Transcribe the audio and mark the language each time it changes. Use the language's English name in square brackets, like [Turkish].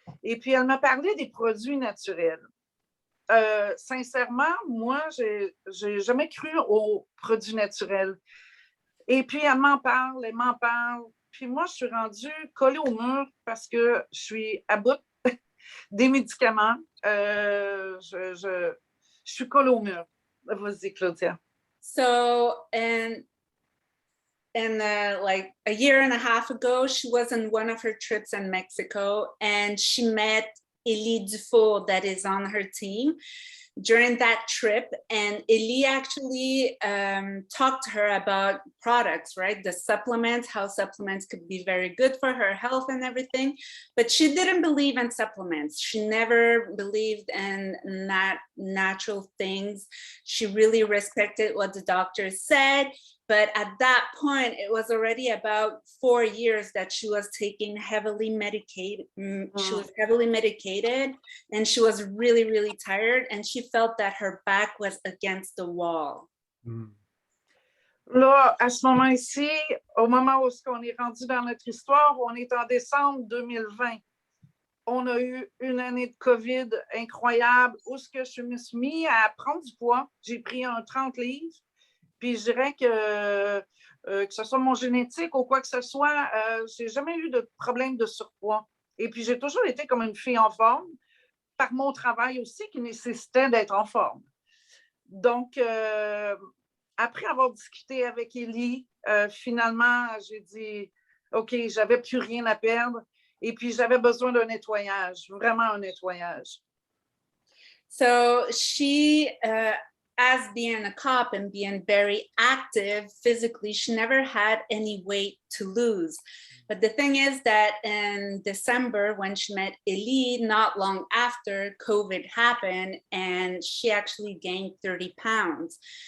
[French] Et puis, elle m'a parlé des produits naturels. Sincèrement, moi, j'ai jamais cru aux produits naturels. Et puis, elle m'en parle. Puis moi, je suis rendue collée au mur parce que je suis à bout des médicaments. Je suis collée au mur. Vas-y, Claudia. [English] So, and like a year and a half ago, she was on one of her trips in Mexico, and she met Elie Dufour that is on her team during that trip. And Elie actually talked to her about products, right? The supplements, how supplements could be very good for her health and everything. But she didn't believe in supplements. She never believed in natural things. She really respected what the doctor said. But at that point, it was already about 4 years that she was taking heavily medicated. She was heavily medicated, and she was really, really tired. And she felt that her back was against the wall. [French] Là, à ce moment-ci, au moment où on est rendu dans notre histoire, on est en décembre 2020. On a eu une année de COVID incroyable où je me suis mis à prendre du poids. J'ai pris 30 livres. Puis je dirais que ce soit mon génétique ou quoi que ce soit, j'ai jamais eu de problème de surpoids. Et puis j'ai toujours été comme une fille en forme, par mon travail aussi qui nécessitait d'être en forme. Donc, après avoir discuté avec Elie, finalement, j'ai dit, OK, j'avais plus rien à perdre. Et puis j'avais besoin d'un nettoyage, vraiment un nettoyage. [English] So she... as being a cop and being very active physically, she never had any weight to lose. But the thing is that in December, when she met Elie, not long after, COVID happened, and she actually gained 30 pounds.